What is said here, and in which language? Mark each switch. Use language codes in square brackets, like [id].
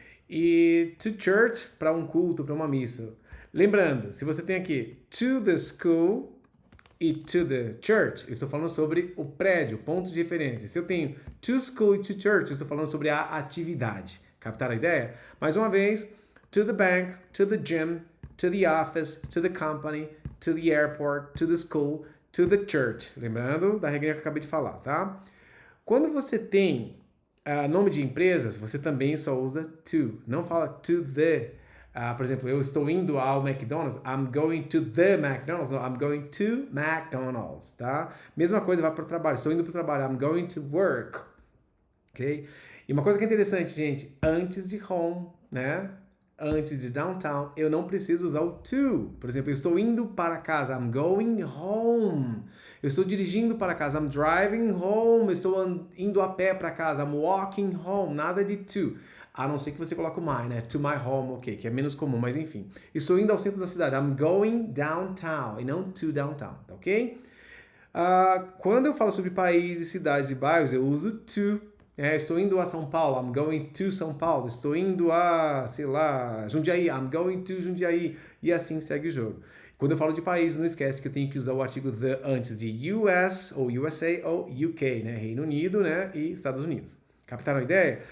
[pt] E to church, para um culto, para uma missa. Lembrando, se você tem aqui to the school e to the church, eu estou falando sobre o prédio, ponto de referência. Se eu tenho to school e to church, eu estou falando sobre a atividade. Captaram a ideia? [en] Mais uma vez, to the bank, to the gym, to the office, to the company, to the airport, to the school, to the church. [pt] Lembrando da regrinha que eu acabei de falar, tá? Quando você tem nome de empresas, você também só usa to. Não fala to the. Por exemplo, eu estou indo ao McDonald's. [en] I'm going to the McDonald's. No, I'm going to McDonald's, tá? [pt] Mesma coisa, vai para o trabalho. Estou indo para o trabalho. [en] I'm going to work. [pt] Ok? E uma coisa que é interessante, gente. Antes de home, né? Antes de downtown, eu não preciso usar o to. Por exemplo, eu estou indo para casa. [en] I'm going home. [pt] Eu estou dirigindo para casa. [en] I'm driving home. [pt] Estou indo a pé para casa. [en] I'm walking home. [pt] Nada de to. A não ser que você coloque o my, né? To my home, ok. Que é menos comum, mas enfim. Estou indo ao centro da cidade. [en] I'm going downtown. E não to downtown, tá ok? [pt] Quando eu falo sobre países, cidades e bairros, eu uso to. Estou indo a São Paulo, [en] I'm going to São Paulo. [pt] Estou indo a, sei lá, Jundiaí, [en] I'm going to Jundiaí. [pt] E assim segue o jogo. Quando eu falo de país, não esquece que eu tenho que usar o artigo the antes de US, ou USA, ou UK, né? Reino Unido, né? E Estados Unidos. Captaram a ideia?